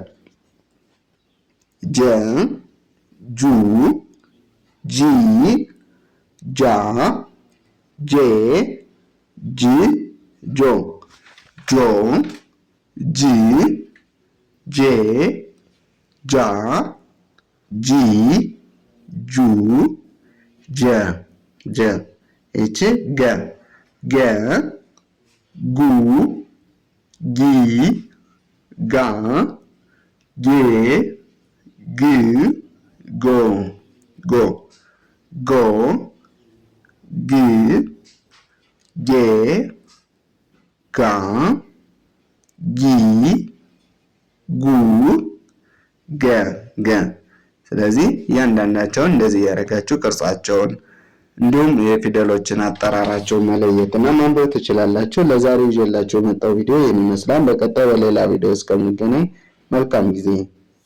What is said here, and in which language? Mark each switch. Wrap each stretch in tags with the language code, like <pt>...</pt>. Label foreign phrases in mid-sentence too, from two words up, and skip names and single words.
<am>ጀ ጁ ጂ ጃ ጄ ጅ ጆ ጆ ጂ ጄ ጃ ጂ ጁ ጀ ጀ። ይቺ ገ ገ ጉ ጊ ጋ ጌ ግ ጎ ጎ ጎ ግ ጌ ጋ ጊ ጉ ገ ገ። ስለዚህ እያንዳንዳቸውን እንደዚህ ያደረጋችሁ ቅርጻቸውን እንዲሁም የፊደሎችን አጠራራቸውን መለየትና ማንበብ ትችላላችሁ። ለዛሬ ይዤላችሁ የመጣው ቪዲዮ ይህን ይመስላል። በቀጣይ በሌላ ቪዲዮ እስከምንገናኝ መልካም ጊዜ</am>